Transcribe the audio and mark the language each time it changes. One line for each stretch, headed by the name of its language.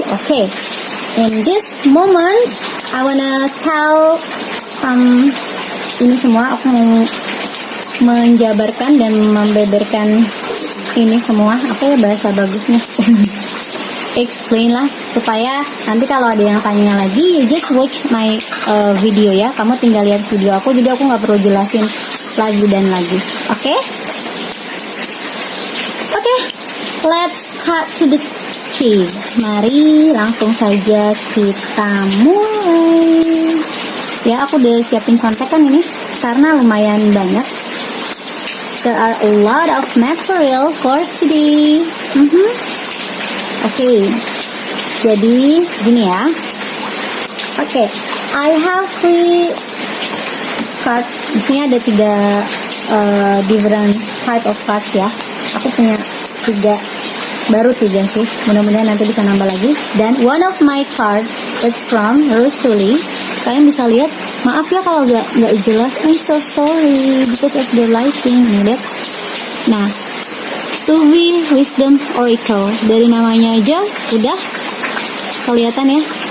English: Okay, in this moment I wanna tell
Indonesian: ini semua, aku mau menjabarkan dan membeberkan ini semua. Apa ya bahasa bagusnya? Explain lah, supaya nanti kalau ada yang tanya lagi,
English: you just watch my video
Indonesian: ya. Kamu tinggal lihat video aku, jadi aku nggak perlu jelasin lagi dan lagi. Oke?
English: Oke, let's cut to the chase.
Indonesian: Mari langsung saja kita mulai. Ya, aku udah siapin contekan ini karena lumayan banyak.
English: There are a lot of material for today. Oke,
Indonesian: jadi gini ya.
English: Oke, I have 3 cards.
Indonesian: Di sini ada 3
English: different type of cards
Indonesian: ya. Aku punya 3, baru 3 sih. Mudah-mudahan nanti bisa nambah lagi.
English: Dan one of my cards is from Rusuli.
Indonesian: Kalian bisa lihat. Maaf ya kalau nggak jelas.
English: I'm so sorry because of the lighting.
Indonesian: Lihat. Nah, Sufi Wisdom Oracle, dari namanya aja udah kelihatan ya.